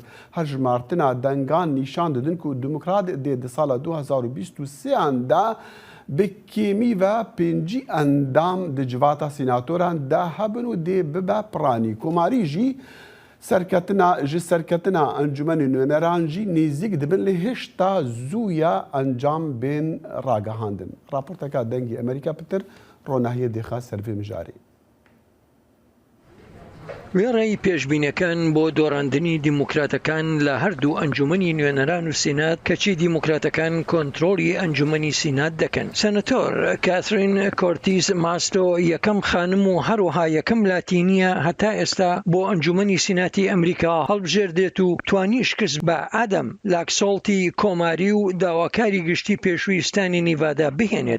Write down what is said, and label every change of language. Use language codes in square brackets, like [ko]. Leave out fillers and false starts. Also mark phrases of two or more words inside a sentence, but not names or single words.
[ku] Hejmartina dengan nîşan didin ku Demokrat dê di sala 2023 de bi kêmî ve pêncî endam di civata sînatoran de hebin û dê bibe piranî. Komarî jî ji serketina encûmenên nûneran jî nêzik dibin lê hêşta zûya encam bên ragihandin. Raporteka dengê Amerîka pitir ronahiyê dêxa servê mijarê. [ckb] وێڕای پێشبینەکان بۆ دۆڕاندنی دیموکراتەکان لە هەردوو ئەنجومەنی نوێنەران و سینات کەچی دیموکراتەکان کۆنتڕۆلی ئەنجومەنی سینات دەکەن. سەنەتۆر کاترین کۆرتیز ماستۆ یەکەم خانم و هەروەها یەکەم لاتینیە هەتا ئێستا بۆ ئەنجومەنی سیناتی ئەمریکا هەڵبژێردێت و توانی شکست بە ئادەم لاکسۆڵتی کۆماری و داواکاری گشتی پێشویستانی نیڤادا بهێنێت.